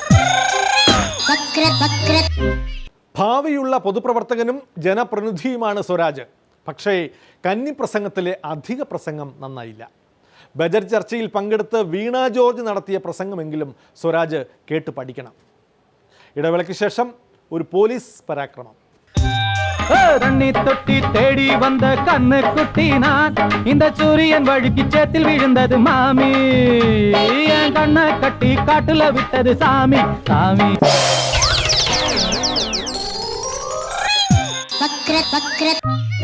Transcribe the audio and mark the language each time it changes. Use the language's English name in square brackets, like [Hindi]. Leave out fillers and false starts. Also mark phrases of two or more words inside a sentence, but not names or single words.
[Malayalam] ഭാവിയുള്ള പൊതുപ്രവർത്തകനും ജനപ്രതിനിധിയുമാണ് സ്വരാജ്. പക്ഷേ കന്നി പ്രസംഗത്തിലെ അധിക പ്രസംഗം നന്നായില്ല. ബജറ്റ് ചർച്ചയിൽ പങ്കെടുത്ത് വീണ ജോർജ് നടത്തിയ പ്രസംഗമെങ്കിലും സ്വരാജ് കേട്ട് പഠിക്കണം. ഇടവേളയ്ക്ക് ശേഷം ഒരു പോലീസ് പരാക്രമം. [Tamil] தண்ணி தொட்டி தேடி வந்த கண்ணு குட்டி நான் இந்த சூரியன் வழுக்கி சேத்தில் விழுந்தது மாமி என் கண்ணை கட்டி காட்டுல விட்டது சாமி சாமி.